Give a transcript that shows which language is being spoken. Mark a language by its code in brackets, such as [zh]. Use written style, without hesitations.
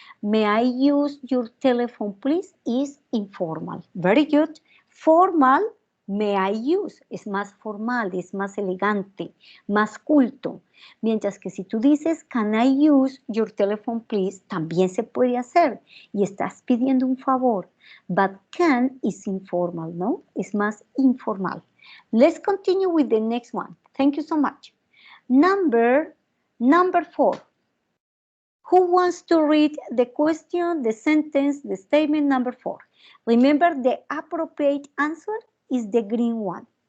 [en] May I use your telephone, please? Is informal. Very good. Formal, may I use. [es] Es más formal, es más elegante, más culto. Mientras que si tú dices, [en] can I use your telephone, please? [es] También se puede hacer. Y estás pidiendo un favor. [en] But can is informal, [es] ¿no? Es más informal. [en] Let's continue with the next one. Thank you so much. Number 4. Who wants to read the question, the sentence, the statement number 4? Remember, the appropriate answer is the green one.